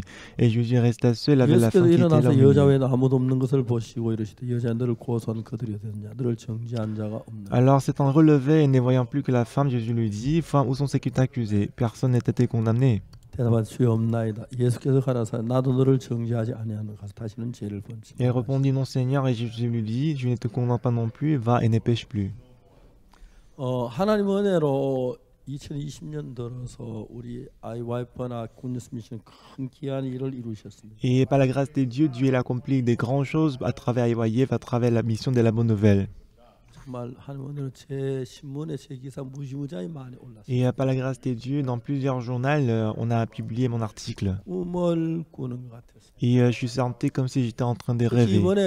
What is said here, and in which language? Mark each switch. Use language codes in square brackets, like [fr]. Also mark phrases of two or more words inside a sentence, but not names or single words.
[fr] Et Jésus resta seul avec la femme qui était là. Alors s'étant relevé et ne voyant plus que la femme, Jésus lui dit, Femme, où sont ceux qui t'accusaient? Personne n'a été condamné. Et répondit, Non Seigneur, et Jésus lui dit, Je ne te condamne pas non plus, va et ne pêche plus. [ko] 하나님 은혜로 2020년 들어서 우리 IWIF나 굿뉴스 미션 큰 귀한 일을 이루셨습니다. [fr] Et par la grâce de Dieu, Dieu a accompli de grandes choses à travers IYF, à travers la mission de la bonne nouvelle. Et par la grâce de Dieu, dans plusieurs journaux, on a publié mon article. Et je suis senti comme si j'étais en train de rêver.